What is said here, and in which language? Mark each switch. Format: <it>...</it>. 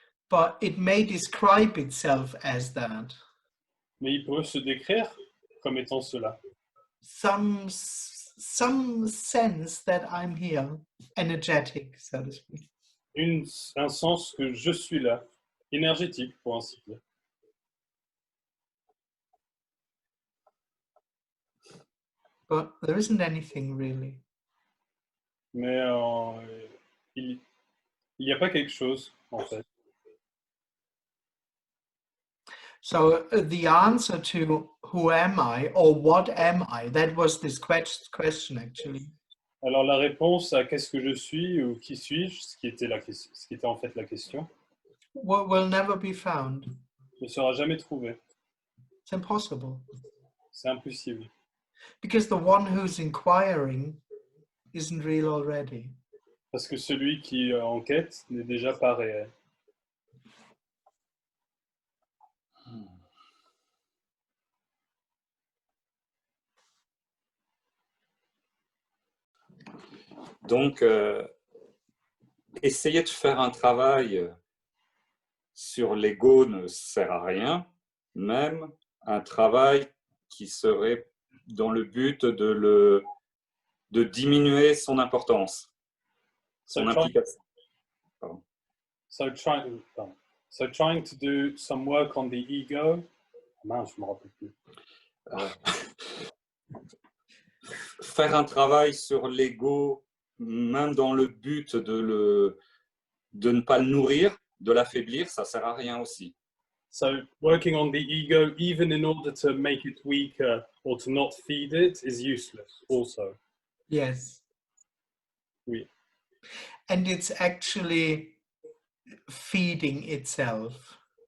<en>But it may describe itself as that.</en> <fr>Mais il peut se décrire comme étant cela.</fr> <en>Some sense that I'm here, energetic, so to speak.</en> <fr>Un sens que je suis là, énergétique, pour ainsi dire.</fr> <en>But there isn't anything really.</en> <fr>Mais il n'y a pas quelque chose, en fait.</fr> <en>So the answer to who am I or what am I, that was this question actually.</en> <fr>Alors la réponse à qu'est-ce que je suis ou qui suis-je, ce qui était en fait la question,</fr> <en>Will never be found.</en> <fr>ne sera jamais trouvé.</fr> <en>It's impossible.</en> <fr>C'est impossible.</fr> <en>Because the one who's inquiring isn't real already.</en> <fr>Parce que celui qui enquête n'est déjà pas réel. Donc, essayer de faire un travail sur l'ego ne sert à rien, même un travail qui serait dans le but de diminuer son importance, son implication.</fr> <en>So trying to do some work on the ego.</en> <fr>Mince, je me rappelle plus. Faire un travail sur l'ego, même dans le but de ne pas le nourrir, de l'affaiblir, ça ne sert à rien aussi.</fr> <en>So working on the ego, even in order to make it weaker or to not feed it, is useless also. Yes.</en> <fr>Oui.</fr> <en>And it's actually feeding itself.</en>